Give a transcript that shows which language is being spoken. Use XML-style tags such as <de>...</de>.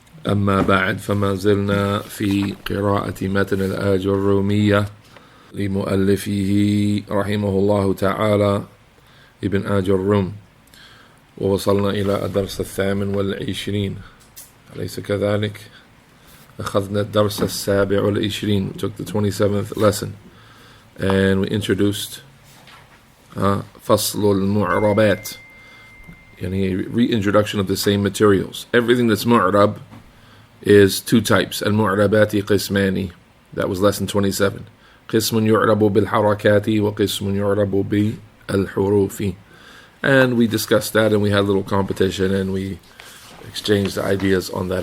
<ar>أما بعد فما زلنا في قراءة متن الآج الرومية لمؤلفه رحمه الله تعالى ابن آج الروم، ووصلنا إلى الدرس 28. أليس كذلك؟ أخذنا الدرس 27.</ar> <en>We took the 27th lesson and we introduced</en> <ar>فصل المعربات, يعني</ar> <en>reintroduction of the same materials. Everything that's mu'rab is two types.</en> <ar>المعربات قسماني.</ar> <en>That was lesson 27.</en> <ar>قسم يعرب بالحركات وقسم يعرب بالحروف.</ar> <en>And we discussed that and we had a little competition and we exchanged ideas on that.</en>